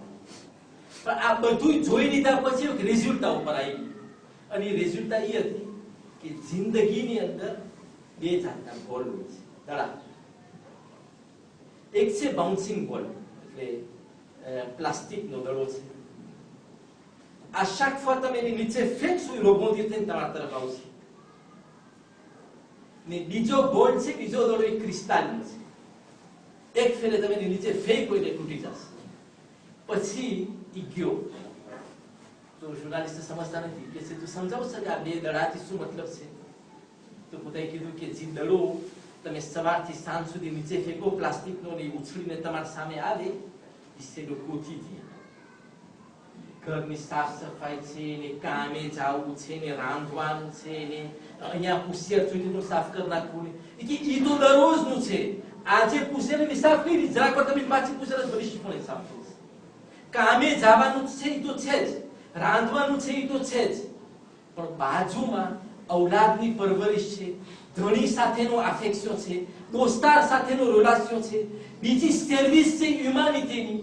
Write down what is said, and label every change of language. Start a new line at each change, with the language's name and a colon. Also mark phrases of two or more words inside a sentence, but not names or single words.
Gujarati: પણ આ બધું જોઈ લીધા પછી એક રિઝલ્ટ ઉપર આવી. અને એ રિઝલ્ટ એ હતી કે જિંદગીની અંદર બે જાતના બોલ હોય છે, દડા. એક છે બાઉન્સિંગ બોલ, એટલે પ્લાસ્ટિકનો દડો છે. આ
French: chaque fois
Gujarati: તમે એની નીચે ફેંકશો એ rebondir થઈને તમારા તરફ આવશે. ને બીજો બોલ છે, બીજો દડો એ ક્રિસ્ટાલનો છે. એક ફેરે તમે એની નીચે ફેંકો એટલે તૂટી જશે. પછી ઈ ગયો. તો જર્નાલિસ્ટ સમજતા નથી કે તું સમજાવ છે કે આ બે દડાથી શું મતલબ છે? તો પોતે કીધું કે જે દડો તમે સવારથી સાંજ સુધી નીચે ફેંકો પ્લાસ્ટિકનો ને ઉછળીને તમારી સામે આવે,
French: c'est le quotidien.
Gujarati: ઘરની સાફ સફાઈ છે ને કામે જવું છે ને રાંધવાનું છે ને અહીંયા પુસિયર ચૂંટીનું સાફ કરી નાખવું ને ઈ તો દરરોજનું છે. આજે પુસિયર ને સાફ કરી જરાક વાર તમે પાછી પુસિયર ભવિષ્ય પણ સાફ થશે. કામે જવાનું છે ઈ તો છે જ, રાંધવાનું છે ઈ તો છે જ, પણ બાજુમાં ઔલાદની પરવરિશ છે, ધણી સાથેનો અફેક્શન છે, દોસ્તાર સાથેનો રિલેશન છે, બીજી સર્વિસ છે હ્યુમેનિટીની.